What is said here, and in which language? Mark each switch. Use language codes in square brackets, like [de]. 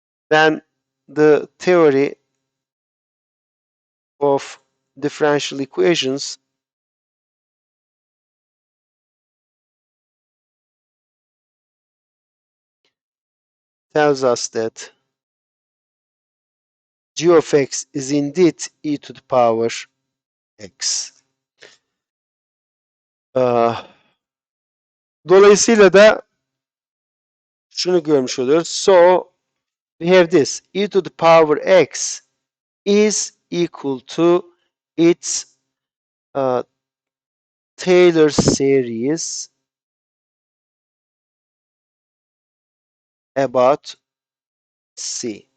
[en] Then the theory of differential equations tells us that g of x is indeed e to the power x. [tr] Dolayısıyla da şunu görmüş oluyoruz. [en] So we have this e to the power x is equal to its Taylor series about c.